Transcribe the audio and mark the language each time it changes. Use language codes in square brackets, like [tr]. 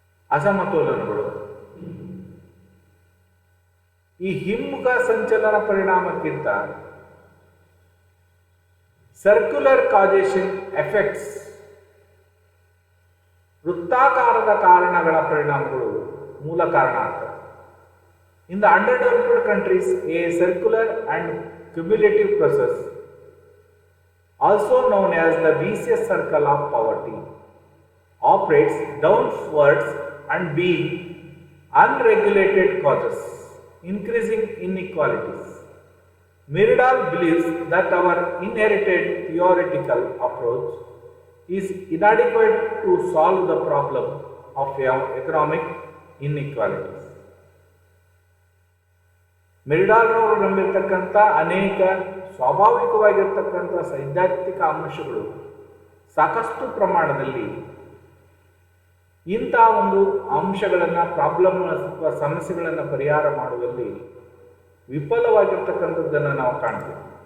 [kn] ಅಸಮತೋಲನಗಳು, ಈ ಹಿಮ್ಮುಖ ಸಂಚಲನ ಪರಿಣಾಮಕ್ಕಿಂತ ಸರ್ಕ್ಯುಲರ್ ಕಾಜೇಷನ್ ಎಫೆಕ್ಟ್ಸ್, ವೃತ್ತಾಕಾರದ ಕಾರಣಗಳ ಪರಿಣಾಮಗಳು ಮೂಲ ಕಾರಣ ಆಗ್ತವೆ. [en] In the underdeveloped countries, a circular and cumulative process, also known as the vicious circle of poverty, operates downwards and being unregulated causes increasing inequalities. Myrdal believes that our inherited theoretical approach is inadequate to solve the problem of economic inequalities. [kn] ಮಿರ್ಡಾಲ್ರವರು ನಂಬಿರ್ತಕ್ಕಂಥ ಅನೇಕ ಸ್ವಾಭಾವಿಕವಾಗಿರ್ತಕ್ಕಂಥ ಸೈದ್ಧಾಂತಿಕ ಅಂಶಗಳು ಸಾಕಷ್ಟು ಪ್ರಮಾಣದಲ್ಲಿ ಇಂಥ ಒಂದು ಅಂಶಗಳನ್ನು ಸಮಸ್ಯೆಗಳನ್ನು ಪರಿಹಾರ ಮಾಡುವಲ್ಲಿ ವಿಫಲವಾಗಿರ್ತಕ್ಕಂಥದ್ದನ್ನು ನಾವು ಕಾಣ್ತೀವಿ.